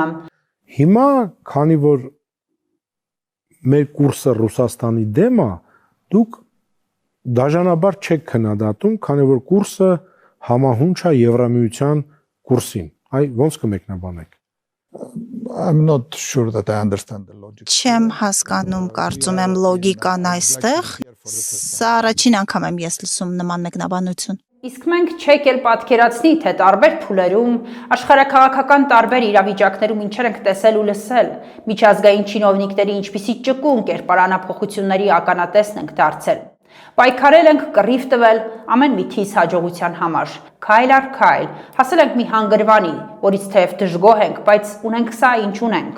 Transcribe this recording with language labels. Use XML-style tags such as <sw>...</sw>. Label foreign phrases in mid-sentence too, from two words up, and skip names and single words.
<hy>Հիմա, քանի որ մեր կուրսը Ռուսաստանի դեմ է, դուք դաժանաբար չեք քննադատում, քանի որ կուրսը համահունչ է Եվրամիության կուրսին։ Այ ո՞նց կմեկնաբանեք։</hy> <en>I'm not sure that I understand the logic.</en> <hy>Չեմ հասկանում, կարծում եմ լոգիկան այստեղ։ Սա առաջին անգամ եմ ես լսում նման մեկնաբանություն։ Իսկ մենք չեք էլ պատկերացնի, թե տարբեր փուլերում, աշխարհաքաղաքական տարբեր իրավիճակներում ինչեր ենք տեսել ու լսել, միջազգային չինովնիկների ինչպիսի ճկուն կերպարանափոխությունների ականատեսն ենք դարձել։ Պայքարել ենք, կռիվ տվել ամեն մի թիս հաջողության համար, քայլ առ քայլ, հասել ենք մի հանգրվանի, որից թեև դժգոհ ենք, բայց ունենք սա, ինչ ունենք։</hy>